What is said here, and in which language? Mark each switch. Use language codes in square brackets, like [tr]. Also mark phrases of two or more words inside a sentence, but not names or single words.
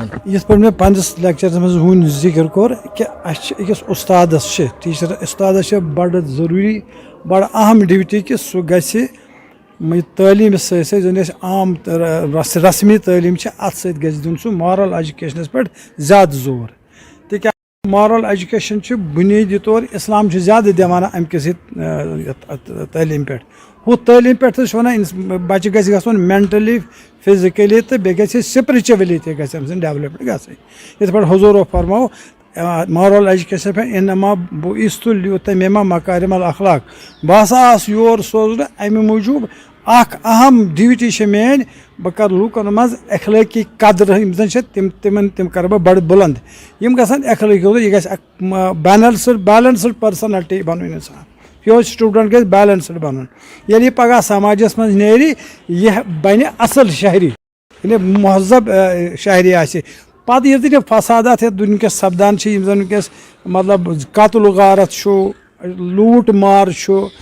[ks] یِتھ پٲٹھۍ مےٚ پننِس لیکچرس منٛز ہُنٛد ذِکر کوٚر کہِ اَسہِ چھِ أکِس اُستادس چھِ ٹیٖچر اُستادس چھِ بڑٕ ضروٗری بڑٕ اہم ڈیوٹی کہِ سُہ گژھِ تعلیٖمہِ سۭتۍ سۭتۍ زن أسۍ عام رسمی تعلیٖم چھِ اتھ سۭتۍ گژھِ دیُن سُہ [en] moral educations [ks] پٮ۪ٹھ زیادٕ زور تِکیازِ [en] moral education [ks] چھُ بُنیٲدی طور اسلام چھُ زیادٕ دِوان امہِ کِس تعلیٖم پٮ۪ٹھ ہُتھ تعلیٖم پٮ۪ٹھ تہِ چھِ ونان بچہِ گژھِ گژھُن [en] mentally physically [ks] تہٕ بیٚیہِ گژھِ سپرچولی تہِ گژھِ أمۍ سٕنٛز ڈیولپمنٹ گژھٕنۍ یِتھ پٲٹھۍ حضوٗرو فرمو [en] moral education [ks] پہ [ar] انما بعثت لیتمم مکارم الاخلاق [ks] بہٕ ہسا آس یور سوزنہٕ امہِ موٗجوٗب اکھ اہم ڈیوٹی چھِ میٲنۍ بہٕ کرٕ لوٗکن منٛز اخلٲقی قدر یِم زن چھِ تِم کرٕ بہٕ بڑٕ بُلنٛد یِم گژھن اخلٲقی یہِ گژھِ اکھ [en] balanced personality [ks] بنُن انسان یہِ سٹوٗڈنٛٹ گژھِ بیلنسٕڈ بنُن ییٚلہِ یہِ پگہہ سماجس منٛز نیرِ یہِ بنہِ اصل شہری یعنی مہذب شہری آسہِ پتہٕ ییٚلہِ یہِ فسادات یتھ وٕنکیٚس سپدان چھِ یِم زن وٕنکیٚس مطلب قتل و غارت چھُ لوٗٹ مار چھُ